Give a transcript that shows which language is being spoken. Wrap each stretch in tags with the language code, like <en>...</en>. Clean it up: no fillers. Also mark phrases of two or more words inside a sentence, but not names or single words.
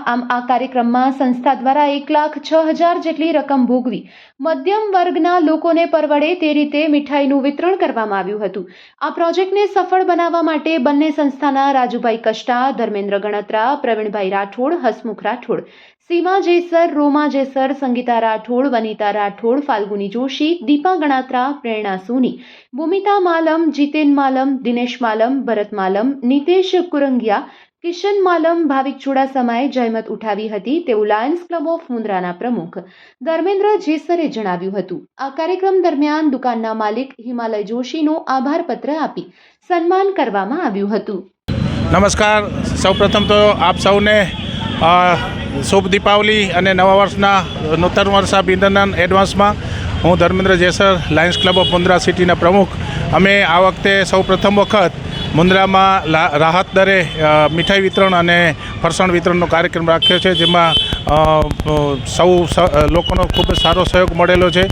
<gu>આમ આ કાર્યક્રમમાં સંસ્થા દ્વારા 1,06,000 જેટલી રકમ ભોગવી મધ્યમ વર્ગના લોકોને પરવડે તે રીતે મીઠાઈનું વિતરણ કરવામાં આવ્યું હતું। આ પ્રોજેક્ટને સફળ બનાવવા માટે બંને સંસ્થાના રાજુભાઈ કષ્ટા, ધર્મેન્દ્ર ગણત્રા, પ્રવીણભાઈ રાઠોડ, હસમુખ રાઠોડ, સીમા જેસર, રોમા જેસર, સંગીતા રાઠોડ, વનીતા રાઠોડ, ફાલ્ગુની જોશી, દીપા ગણાત્રા, પ્રેરણા સોની, ભૂમિતા માલમ, જીતેન માલમ, દિનેશ માલમ, ભરત માલમ, નિતેશ કુરંગીયા, કિશન માલમ, ભાવિક ચુડાસમાએ જહેમત ઉઠાવી હતી તેવું લાયન્સ ક્લબ ઓફ મુન્દ્રાના પ્રમુખ ધર્મેન્દ્ર જેસરે જણાવ્યું હતું। આ કાર્યક્રમ દરમિયાન દુકાનના માલિક હિમાલય જોશીનો આભાર પત્ર આપી સન્માન કરવામાં આવ્યું હતું। નમસ્કાર, સૌપ્રથમ તો આપ સૌને શુભ દીપાવલી અને નવા વર્ષના નૂતન વર્ષ અભિનંદન એડવાન્સમાં। હું ધર્મેન્દ્ર જેસર, લાયન્સ ક્લબ ઓફ મુન્દ્રા સિટીના પ્રમુખ। અમે આ વખતે સૌ પ્રથમ વખત મુન્દ્રામાં રાહત દરે મીઠાઈ વિતરણ અને ફરસાણ વિતરણનો કાર્યક્રમ રાખ્યો છે, જેમાં સૌ લોકોનો ખૂબ જ સારો સહયોગ મળેલો છે।</gu>